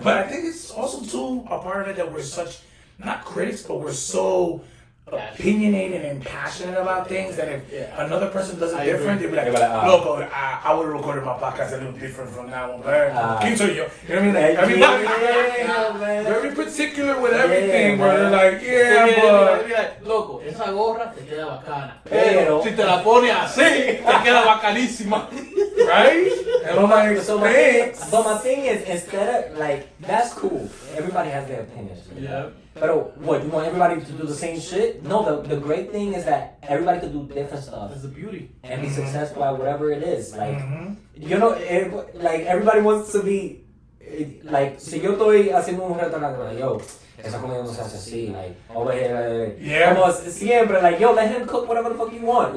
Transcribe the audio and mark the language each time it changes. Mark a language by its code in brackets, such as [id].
[en] But I think it's also too a part of it that we're such not critics, but we're so opinionated and passionate about things that if another person does it different, they'll be like, look, I would have recorded my podcast a little different from now on. You know what I mean? Like, everybody, very particular with everything, where they're like, but [es] loco, esa gorra te queda bacana. Pero si te la pones así, te queda bacanísima. [en] Right? And I'm like, thanks. But my thing is, instead of, like, that's cool. Everybody has their opinions. Yeah. But what, you want everybody to do the same shit? No, the great thing is that everybody can do different stuff. That's the beauty. And be successful at whatever it is. Like, you know, like, everybody wants to be, like, [es] si yo estoy haciendo un restaurante, [en] like, yo, [es] esa comida no se hace así, [en] like, over here, [es] como siempre, [en] like, yo, let him cook whatever the fuck you want.